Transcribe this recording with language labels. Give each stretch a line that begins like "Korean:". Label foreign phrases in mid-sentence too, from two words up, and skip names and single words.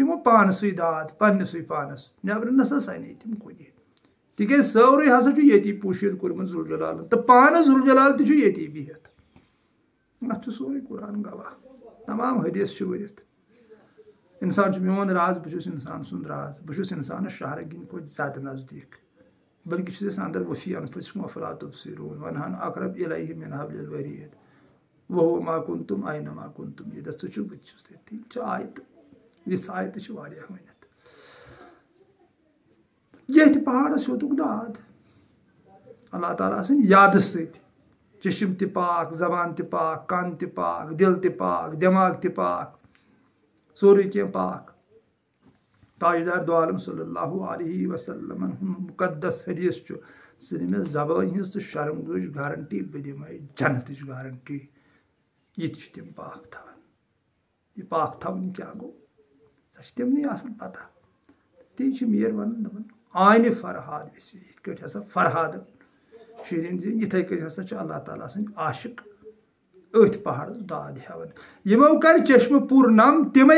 Kashmiri: تِمو پانسٕے داد پننِسٕے پانس نٮ۪برٕ نسا سنے تِم کُنہِ تِکیٛازِ سورُے ہسا چھُ ییٚتی پوٗشِد کوٚرمُت ذوالجلالن تہٕ پانس ذوالجلال تہِ چھُ ییٚتی بِہِتھ اتھ چھُ سورُے قرآن گواہ تمام حدیث چھِ ؤرِتھ انسان چھُ میون راز بہٕ چھُس انسان سُنٛد راز بہٕ چھُس انسانس شہرگِنۍ کھۄتہٕ زیادٕ نزدیٖک بلکہِ چھُس أسۍ اندر
Arabic: وفی انفسکم افلا تبصرون ونہن اقرب الیہ من حبل الورید وہو ما کنتم این ما کنتم
Kashmiri: ییٚتٮ۪تھ ژٕ چھُکھ بہٕ تہِ چھُس تٔتی چھِ آیتہٕ یِژھ آیتہٕ چھِ واریاہ ؤنِتھ ییٚتھۍ پہاڑس ہیوٚتُکھ داد اللہ تعالیٰ سٕنٛدِ یادٕ سۭتۍ چشم تہِ پاک زبان تہِ پاک کن تہِ پاک دل تہِ پاک دٮ۪ماغ تہِ پاک سورُے کینٛہہ پاک تاجدار دو عالم
Arabic: صلی اللہ علیہ وسلمن
Kashmiri: ہُنٛد مُقدس حدیث چھُ ژٕ نہِ مےٚ زبٲنۍ ہِنٛز تہٕ شرمگٲہٕچ گارنٹی بہٕ دِمے جنتٕچ گارنٹی یہِ تہِ چھِ تِم پاک تھاوان یہِ پاک تھاوُن کیٛاہ گوٚو سۄ چھِ تِمنٕے آسان پتہ تی چھِ میٖر ونان دپان آنہِ فرہاد ویسی یِتھ کٲٹھۍ ہسا فرہادن شیٖریٖن زیٖنۍ یِتھٕے کٔنۍ ہسا چھِ اللہ تعالیٰ سٕنٛدۍ عاشق أتھۍ پہاڑس داد ہٮ۪وان یِمو کر چشمہٕ پوٗرٕ نم تِمے